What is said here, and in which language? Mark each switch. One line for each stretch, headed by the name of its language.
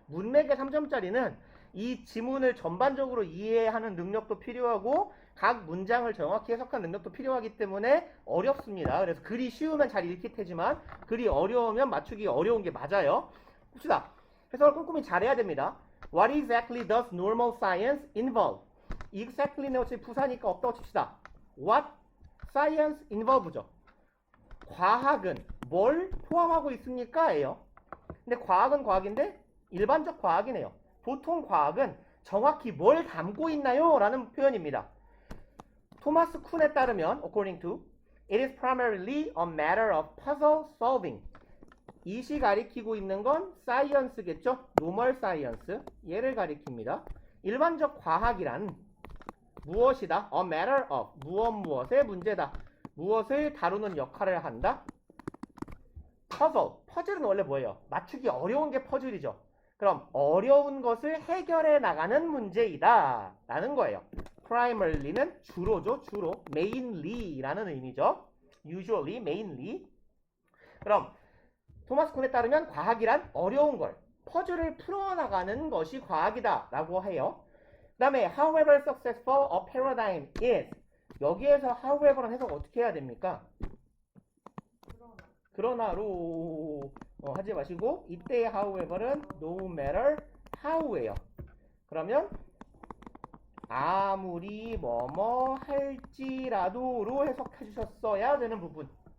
Korean: 문맥의 3점짜리는 이 지문을 전반적으로 이해하는 능력도 필요하고 각 문장을 정확히 해석하는 능력도 필요하기 때문에 어렵습니다. 그래서 글이 쉬우면 잘 읽힐 테지만 글이 어려우면 맞추기 어려운 게 맞아요. 봅시다. 해석을 꼼꼼히 잘해야 됩니다.
English: What exactly does normal science involve?
Korean: exactly는 어차피 부사니까 없다고 칩시다.
English: What science involve죠.
Korean: 과학은 뭘 포함하고 있습니까? 예요. 근데 과학은 과학인데 일반적 과학이네요. 보통 과학은 정확히 뭘 담고 있나요? 라는 표현입니다. 토마스 쿤에 따르면
English: according to it is primarily a matter of puzzle solving.
Korean: 이시 가리키고 있는 건 science겠죠? normal science. 얘를 가리킵니다. 일반적 과학이란 무엇이다? a matter of 무엇의 문제다. 무엇을 다루는 역할을 한다? 퍼즐은 원래 뭐예요? 맞추기 어려운 게 퍼즐이죠. 그럼 어려운 것을 해결해 나가는 문제이다 라는 거예요. primary는 주로죠. 주로. mainly라는 의미죠. usually, mainly. 그럼 토마스 쿤에 따르면 과학이란 어려운 걸, 퍼즐을 풀어나가는 것이 과학이다 라고 해요. 그 다음에
English: however successful a paradigm is.
Korean: 여기에서 however는 해석 어떻게 해야 됩니까? 그러나로 하지 마시고 이때의 however는
English: no matter how
Korean: 예요. 그러면 아무리 뭐뭐 할지라도로 해석해 주셨어야 되는 부분.